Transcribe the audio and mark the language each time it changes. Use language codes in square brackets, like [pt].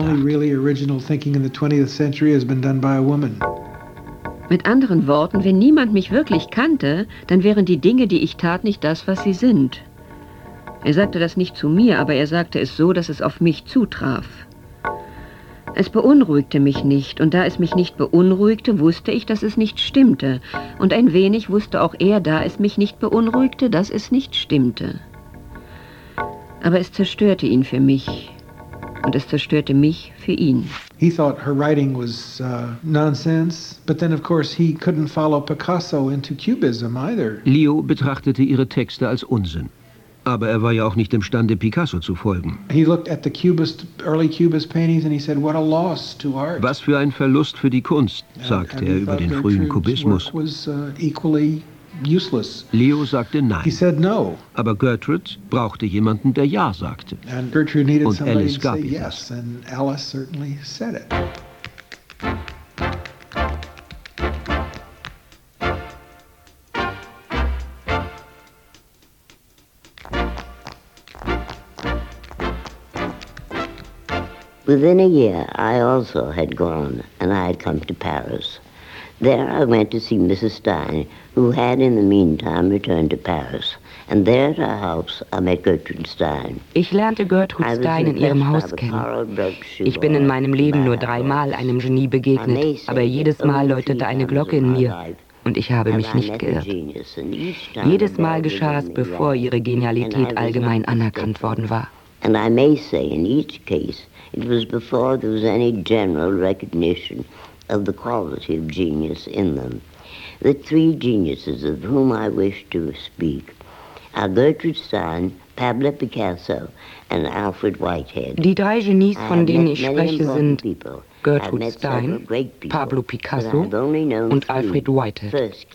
[en] Only really original thinking in the 20th century has been done by a woman. [de] Mit anderen Worten, wenn niemand mich wirklich kannte, dann wären die Dinge, die ich tat, nicht das, was sie sind. Er sagte das nicht zu mir, aber er sagte es so, dass es auf mich zutraf. Es beunruhigte mich nicht, und da es mich nicht beunruhigte, wusste ich, dass es nicht stimmte. Und ein wenig wusste auch er, da es mich nicht beunruhigte, dass es nicht stimmte. Aber es zerstörte ihn für mich, und es zerstörte mich für ihn. [en] He thought her writing was nonsense, but then of course he couldn't follow Picasso into cubism either. [de] Leo betrachtete ihre Texte als Unsinn. Aber er war ja auch nicht imstande, Picasso zu folgen. Was für ein Verlust für die Kunst, sagte er über den frühen Kubismus. Leo sagte nein. [en] He said no. [de] Aber Gertrude brauchte jemanden, der ja sagte. [en] And Gertrude needed [de] und [en] somebody [de] Alice gab [en] to say [de] ihm [en] yes, [de] das. [en] And Alice certainly said it. Within a year, I also had gone, and I had come to Paris. There I went to see Mrs. Stein, who had in the meantime returned to Paris. And there at her house I met Gertrude Stein. [de] Ich lernte Gertrude Stein in ihrem Haus kennen. Ich bin in meinem Leben nur dreimal einem Genie begegnet, aber jedes Mal läutete eine Glocke in mir. Und ich habe mich nicht geirrt. Jedes Mal geschah es, bevor ihre Genialität allgemein anerkannt worden war. [en] And I may say in each case, it was before there was any general recognition of the quality of genius in them. The three geniuses of whom I wish to speak are Gertrude Stein, Pablo Picasso and Alfred Whitehead. [de] Die drei Genies, von denen ich spreche, sind Gertrude Stein, Pablo Picasso und Alfred Whitehead.